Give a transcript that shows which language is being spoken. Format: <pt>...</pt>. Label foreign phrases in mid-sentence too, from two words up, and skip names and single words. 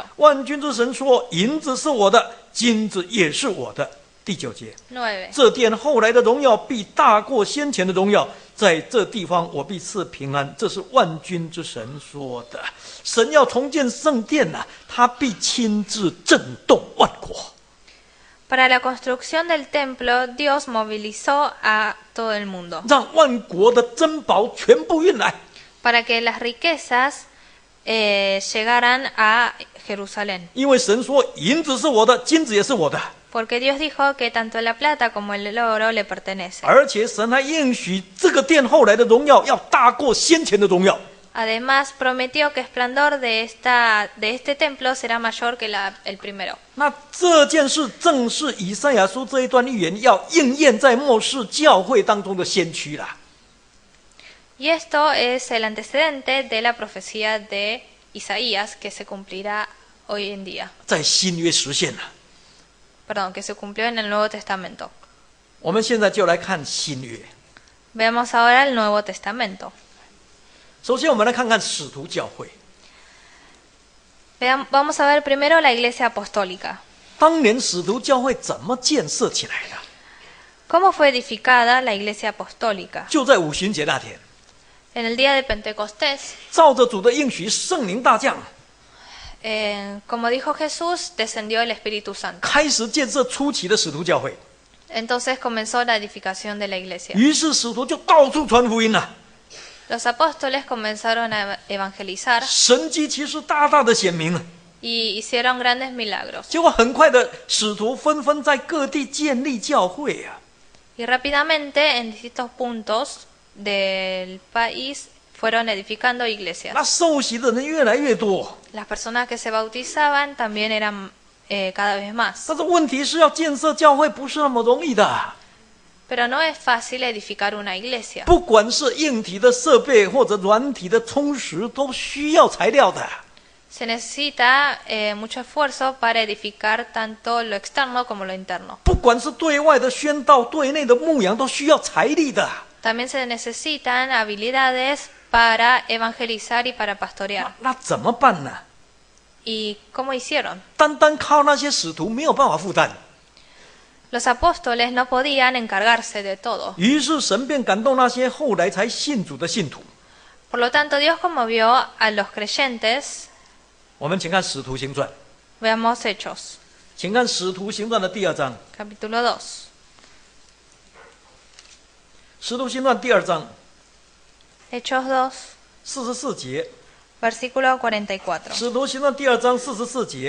<zh>万军之神说：银子是我的，金子也是我的。第9节， 9. 这殿后来的荣耀必大过先前的荣耀， 在这地方我必赐平安，这是万军之神说的。神要重建圣殿啊，他必亲自震动万国。</zh> <es>Para la construcción del templo, Dios movilizó a todo el mundo</es> <zh>让万国的珍宝全部运来，</zh> <es>para que las riquezas llegaran a Jerusalén.</es> <zh>因为神说银子是我的，金子也是我的，</zh> <es>Porque Dios dijo que tanto la plata como el oro le pertenecen.</es> <zh>而且神还应许这个殿后来的荣耀要大过先前的荣耀。</zh> <es>Además, prometió que el esplendor de este templo será mayor que el primero.</es> <zh>那这件事正是以赛亚书这一段预言要应验在末世教会当中的先驱啦。</zh> <es>Y esto es el antecedente de la profecía de Isaías que se cumplirá hoy en día.</es> <zh>在新约实现了。</zh> <es>Perdón, que se cumplió en el Nuevo Testamento.</es> <zh>我们现在就来看新约。</zh> <es>Veamos ahora el Nuevo Testamento.</es> <zh>首先，我们来看看使徒教会。</zh> <es>Vamos a ver primero la Iglesia Apostólica.</es> <zh>当年使徒教会怎么建设起来的？</zh> <es>¿Cómo fue edificada la Iglesia Apostólica?</es> <zh>就在五旬节那天，</zh> <es>En el día de Pentecostés,</es> <zh>照着主的应许，圣灵大降，</zh> <es>como dijo Jesús, descendió el Espíritu Santo.</es> <zh>开始建设初期的使徒教会。</zh> <es>Entonces comenzó la edificación de la iglesia.</es> <zh>于是使徒就到处传福音了，</zh> <es>Los apóstoles comenzaron a evangelizar</es> <zh>神迹奇事大大的显明了。</zh> <es>y hicieron grandes milagros.</es> <zh>结果很快的，使徒纷纷在各地建立教会啊。</zh> <es>Y rápidamente en distintos puntos del país fueron edificando</es> <zh>那</zh> <es>iglesias.</es> <zh>受洗的人越来越多，</zh> <es>Las personas que se bautizaban también eran cada vez más.</es> <zh>但是问题是要建设教会不是那么容易的，</zh> <es>Pero no es fácil edificar una iglesia.</es> <zh>不管是硬体的设备或者软体的充实，都需要材料的。</zh> <es>Se necesita mucho esfuerzo para edificar tanto lo externo como lo interno.</es> <zh>不管是对外的宣道，对内的牧养，都需要财力的。</zh> <es>También se necesitan habilidades para evangelizar y para pastorear.</es> <zh>那怎么办呢？</zh> <es>¿Y cómo hicieron?</es> <zh>单单靠那些使徒没有办法负担，</zh> <es>Los apóstoles no podían encargarse de todo.</es> <zh>于是神便感动那些后来才信主的信徒。</zh> <es>Por lo tanto, Dios conmovió a los creyentes.</es> <zh>我们请看《使徒行传》，</zh> <es>Veamos Hechos,</es> <zh>请看《使徒行传》的第2章，《</zh> <es>capítulo 2.</es> <zh>使徒行传》第2章</zh> <es>Hechos 2,</es> <zh>44节，</zh> <es>versículo 44.</es> <zh>《使徒行传》第2章44节，</zh>